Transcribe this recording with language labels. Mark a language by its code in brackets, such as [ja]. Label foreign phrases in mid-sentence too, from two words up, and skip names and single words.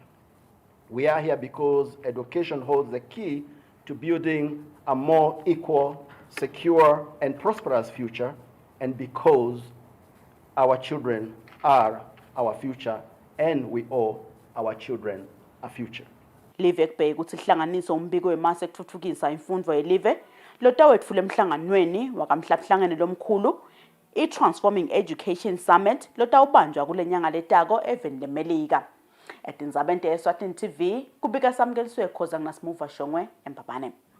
[en] We are here because education holds the key to building a more equal, secure, and prosperous future, and because our children are our future, and we owe our children a future. [ss] Live ekubheka ukuthi ihlanganiso umbiko wemase ekuthuthukisa imfundvo yelive lotawetfula emhlanganweni wakamhlabuhlangene lomkhulu i-Transforming Education Summit lotawubanjwa kule nyanga letako eveni lemelika. Tindzaba Eswatini TV kubika samkeliswe khoza nginasimuva Shongwe eMbabane.